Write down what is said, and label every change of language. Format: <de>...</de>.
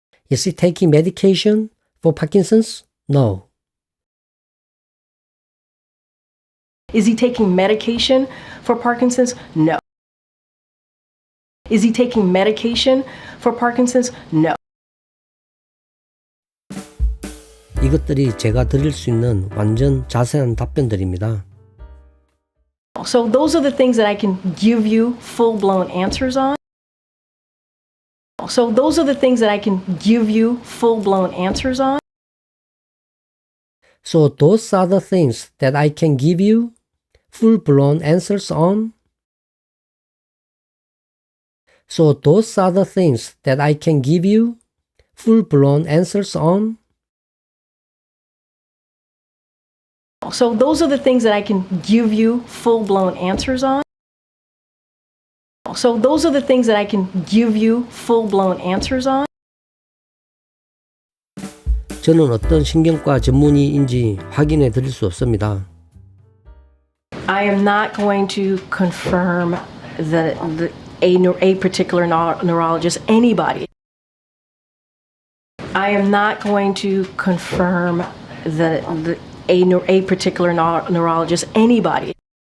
<en>Is he taking medication for Parkinson's? No. Is he taking medication for Parkinson's? No. Is he taking medication for Parkinson's? No.</en> <ko>이것들이 제가 드릴 수 있는 완전 자세한 답변들입니다.</ko> <en>So those are the things that I can give you full-blown answers on. So those are the things that I can give you full-blown answers on. So those are the things that I can give you full-blown answers on. So those are the things that I can give you full-blown answers on? So those are the things that I can give you full-blown answers on. So those are the things that I can give you full-blown answers on.</en> <ko>저는 어떤 신경과 전문의인지 확인해 드릴 수 없습니다.</ko> <en>I am not going to confirm a particular neurologist, anybody. I am not going to confirm a particular neurologist, anybody.</en>